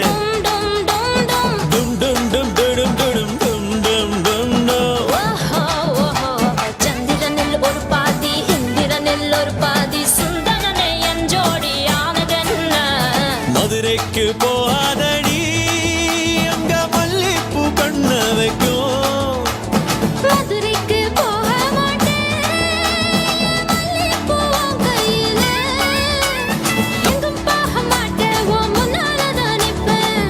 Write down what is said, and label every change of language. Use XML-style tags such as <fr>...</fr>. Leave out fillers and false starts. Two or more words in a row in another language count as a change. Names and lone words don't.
<ta>டும் டும் டும் டும் டும் டும் டும் டும் டும்.</ta> <ml>ചന്ദ്രനിൽ ഒരു പാതി ഇന്ദ്രനിൽ ഒരു പാതി സുന്ദരനെ എൻ ജോഡിയാണതെന്ന.</ml> <ta>மதுரைக்கு போகாதடி அங்க மல்லிப்பூ கண்ண வைக்கும். மதுரைக்கு போக மாட்டேன் மல்லிகைப்பூ உன் கையில. எங்கும் போக மாட்டேன் உன் முன்னால தான் நிப்பேன்.</ta>